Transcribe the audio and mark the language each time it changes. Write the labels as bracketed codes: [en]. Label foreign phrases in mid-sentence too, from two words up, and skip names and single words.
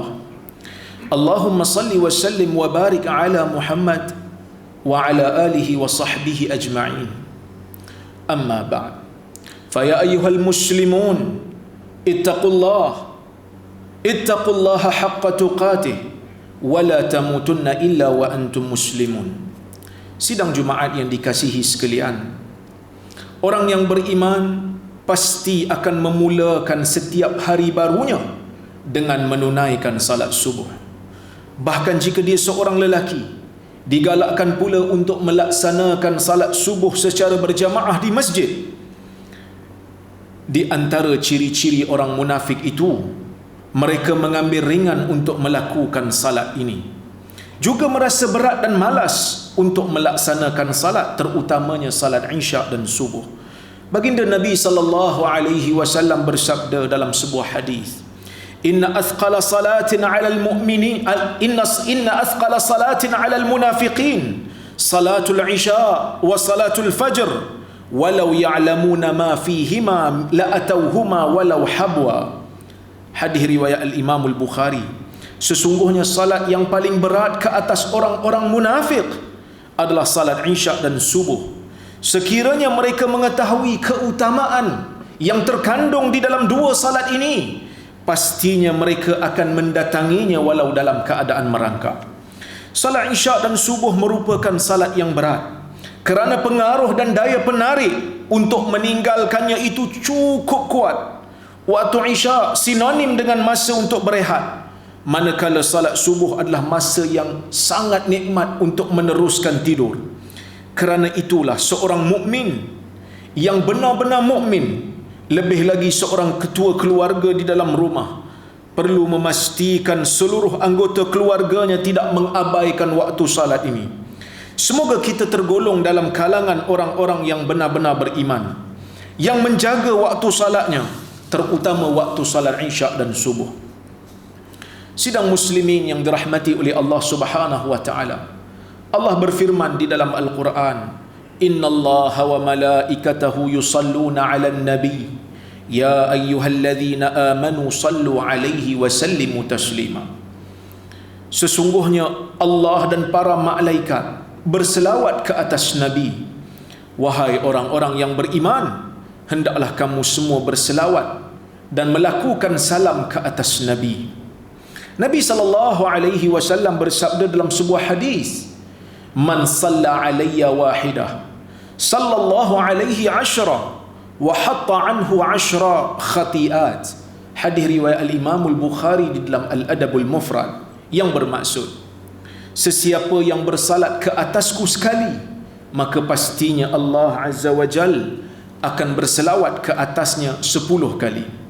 [ar] اللهم صل وسلم وبارك على محمد وعلى آله وصحبه أجمعين. أما بعد. فيا أيها المسلمون، اتقوا الله حق تقاته ولا تموتن إلا وأنتم مسلمون. [ms] Sidang Jumaat yang dikasihi sekalian, orang yang beriman pasti akan memulakan setiap hari barunya dengan menunaikan salat subuh. Bahkan jika dia seorang lelaki, digalakkan pula untuk melaksanakan salat subuh secara berjamaah di masjid. Di antara ciri-ciri orang munafik itu, mereka mengambil ringan untuk melakukan salat ini, juga merasa berat dan malas untuk melaksanakan salat, terutamanya salat Isya dan subuh. Baginda Nabi [ar] صلى الله عليه وسلم [ms] bersabda dalam sebuah hadis, [ar] "إن أثقل صلاة على المؤمنين إن أثقل صلاة على المنافقين صلاة العشاء وصلاة الفجر ولو يعلمون ما فيهما لأتوهما ولو حبوا." [ms] Hadis riwayat al-Imam al-Bukhari. Sesungguhnya salat yang paling berat ke atas orang-orang munafik adalah salat Isya dan subuh. Sekiranya mereka mengetahui keutamaan yang terkandung di dalam dua salat ini, pastinya mereka akan mendatanginya walau dalam keadaan merangkak. Salat Isyak dan Subuh merupakan salat yang berat, kerana pengaruh dan daya penarik untuk meninggalkannya itu cukup kuat. Waktu Isyak sinonim dengan masa untuk berehat, manakala salat Subuh adalah masa yang sangat nikmat untuk meneruskan tidur. Kerana itulah seorang mukmin yang benar-benar mukmin, lebih lagi seorang ketua keluarga di dalam rumah, perlu memastikan seluruh anggota keluarganya tidak mengabaikan waktu salat ini. Semoga kita tergolong dalam kalangan orang-orang yang benar-benar beriman, yang menjaga waktu salatnya, terutama waktu salat Isyak dan Subuh. Sidang muslimin yang dirahmati oleh Allah [ar] سبحانه وتعالى, [ms] Allah berfirman di dalam Al-Quran, [ar] إن الله وملائكته يصلون على النبي يا أيها الذين آمنوا صلوا عليه وسلموا تسليما. [ms] Sesungguhnya Allah dan para malaikat berselawat ke atas Nabi. Wahai orang-orang yang beriman, hendaklah kamu semua berselawat dan melakukan salam ke atas Nabi. Nabi SAW bersabda dalam sebuah hadis, [ar] من صلى علي واحدة صلى الله عليه عشرا وحط عنه عشر خطيئات. [ms] Hadis riwayat al-Imam al-Bukhari di dalam Al-Adabul Mufrad, yang bermaksud, sesiapa yang bersalat ke atasku sekali, maka pastinya Allah [ar] عز وجل [ms] akan berselawat ke atasnya 10 kali.